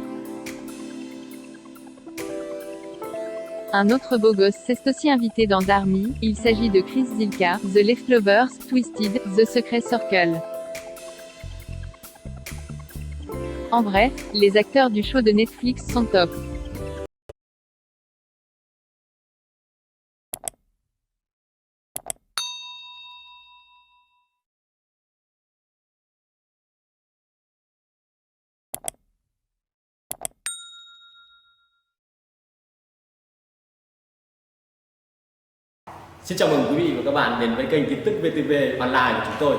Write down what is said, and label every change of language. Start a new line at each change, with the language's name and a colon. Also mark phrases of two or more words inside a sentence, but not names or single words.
French: Un autre beau gosse s'est aussi invité dans Darmy, il s'agit de Chris Zylka, The Leftovers, Twisted, The Secret Circle. En bref, les acteurs du show de Netflix sont top.
Vietnamese: Xin chào mừng quý vị và các bạn đến với kênh tin tức VTV Online của chúng tôi.